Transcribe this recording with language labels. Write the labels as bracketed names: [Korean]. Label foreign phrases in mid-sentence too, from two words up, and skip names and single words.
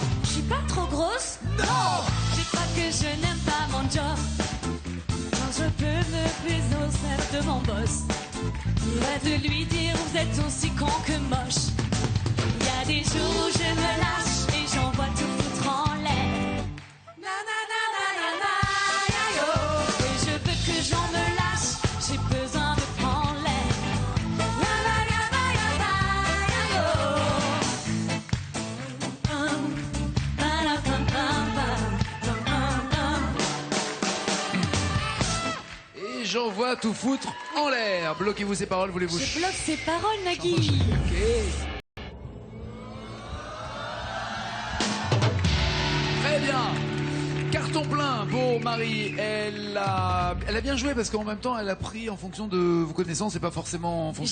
[French] Je suis pas trop grosse? Non! C'est pas que je n'aime pas mon job, quand je peux me plus au sein de mon boss. Il va de lui dire vous êtes aussi con que moche. Il y a des jours où je me lâche et j'envoie tout foutre en l'air. Na na na na na na ya, yo. Et je veux que j'en me lâche, j'ai besoin de prendre l'air. Ya la ya la ya la ya, yo. Ba la ba ba ba. Et j'envoie tout foutre en l'air. Bloquez-vous ces paroles, voulez-vous? Je bloque ses paroles, Nagui. Ok. Très bien. Carton plein pour Marie. Elle a bien joué parce qu'en même temps, elle a pris en fonction de vos connaissances et pas forcément en fonction